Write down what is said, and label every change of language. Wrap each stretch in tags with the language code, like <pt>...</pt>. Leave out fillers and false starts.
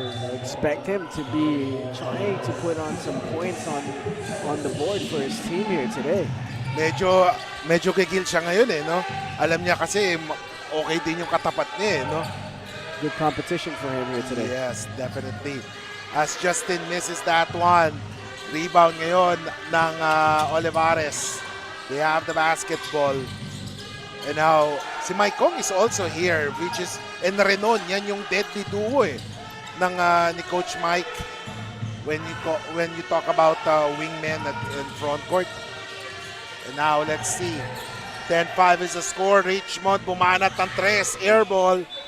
<en>I expect him to be trying to put on some points on the board for his team here today.</en> <tl>Medyo gigil siya ngayon no? Alam niya kasi okay din yung katapat niya no?</tl> <en>Good competition for him here today. Yes, definitely. As Justin misses that one.</en> <tl>Rebound ngayon ng Olivarez.</tl> <en>They have the basketball. And now, si Mike Kong is also here, which is, and Renon,</en> <tl>yan yung deadly duo ng ni Coach Mike</tl> <en>when you talk about wingmen in front court. And now, let's see. 10-5 is the score. Richmond</en> <tl>bumanat ng</tl> <en>3, air ball.</en>